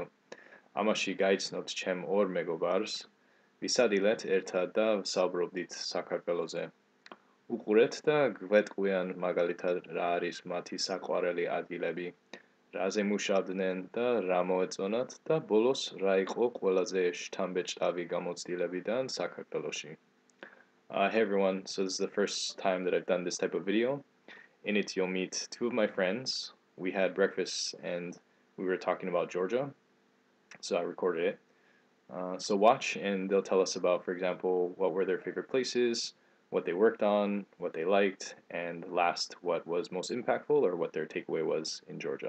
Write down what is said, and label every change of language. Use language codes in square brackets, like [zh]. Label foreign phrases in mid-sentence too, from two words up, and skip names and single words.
[ka] ამაში გაიცნობთ ჩემ ორ მეგობარს, ვისადილეთ ერთად და ვსაუბრობდით საქართველოზე. უყურეთ და გვეტყვიან მაგალითად რა არის მათი საყვარელი ადგილები, რაზე მუშავდნენ და რა მოეწონათ და ბოლოს რა იყო ყველაზე შთამბეჭდავი გამოცდილებიდან საქართველოში. [en] Hey everyone, so this is the first time that I've done this type of video. In it, you'll meet two of my friends. We had breakfast and we were talking about Georgia, so I recorded it. So watch and they'll tell us about, for example, what were their favorite places, what they worked on, what they liked, and last, what was most impactful or what their takeaway was in Georgia.